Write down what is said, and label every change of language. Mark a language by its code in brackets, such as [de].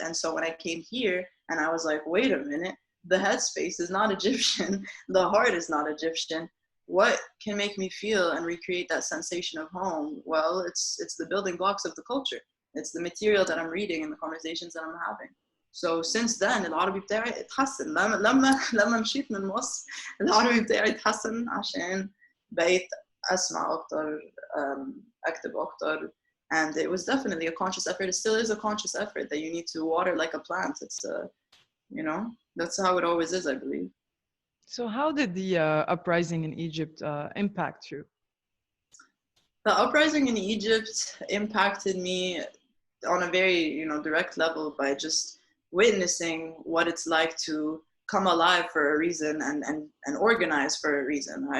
[en] And so when I came here and I was like, wait a minute, the headspace is not Egyptian, the heart is not Egyptian. What can make me feel and recreate that sensation of home? Well, it's the building blocks of the culture. It's the material that I'm reading and the conversations that I'm having. So since then [ar] العربي بتاعي اتحسن. لما مشيت من مصر العربي بتاعي اتحسن عشان بقيت أسمع أكتر, أكتب أكتر. [en] And it was definitely a conscious effort. It still is a conscious effort that you need to water like a plant. It's, that's how it always is, I believe. So how did the uprising in Egypt impact you? The uprising in Egypt impacted me on a very, direct level by just witnessing what it's like to come alive for a reason and organize for a reason.